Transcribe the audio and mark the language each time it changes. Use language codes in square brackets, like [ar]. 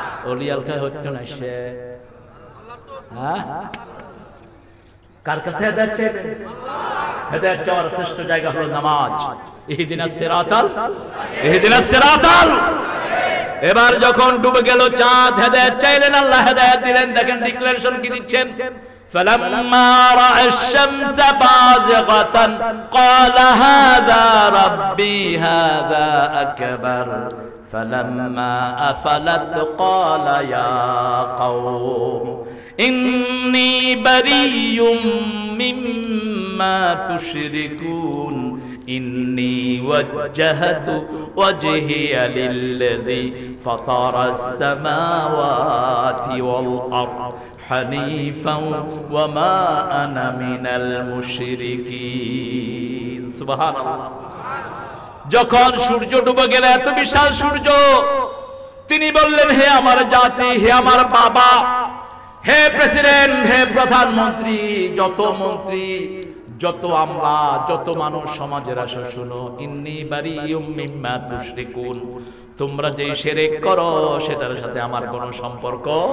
[bn] ওলি আলকা হচ্ছে না সে, হ্যাঁ? কার কাছে হেদায়েত চাইবে? হেদায়েত চাওয়ার শ্রেষ্ঠ জায়গা হলো নামাজ। [ar] ইহদিনাস সিরাতাল, ইহদিনাস সিরাতাল। [bn] এবার যখন ডুবে গেল চাঁদ, হেদায়েত চাইলেন, আল্লাহ হেদায়েত দিলেন। দেখেন ডিক্লারেশন কি দিচ্ছেন, [ar] فلما رأى الشمس بازغة قال هذا ربي هذا أكبر فلما أفلت قال يا قوم إني بريء مما تشركون إني وجهت وجهي للذي فطر السماوات والأرض حنيفا وما أنا من المشركين سبحان الله । [bn] যখন সূর্য ডুবে গেল, এত বিশাল সূর্য, তিনি বললেন হে আমার জাতি, হে আমার বাবা, হে প্রেসিডেন্ট, হে প্রধানমন্ত্রী, যত মন্ত্রী, যত আমরা, যত মানুষ সমাজের আসো, শুনো, [ar] ইন্নী বারিউম মিম্মা তুশরিকুন, [bn] তোমরা যে শিরক করো সেটার সাথে আমার কোনো সম্পর্ক।